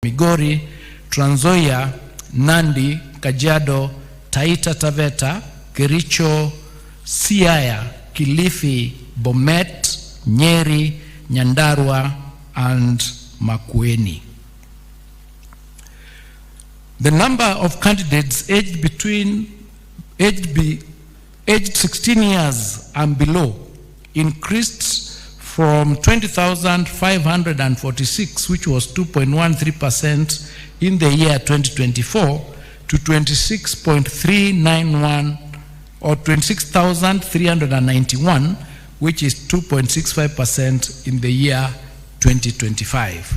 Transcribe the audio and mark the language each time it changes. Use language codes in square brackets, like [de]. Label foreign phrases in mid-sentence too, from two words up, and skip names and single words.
[en] Migori, Trans Nzoia, Nandi, Kajiado, Taita Taveta, Kericho, Siaya, Kilifi, Bomet, Nyeri, Nyandarua, and Makueni. The number of candidates aged 16 years and below increased from 20,546, which was 2.13% in the year 2024, to 26.391 or 26,391, which is 2.65% in the year 2025.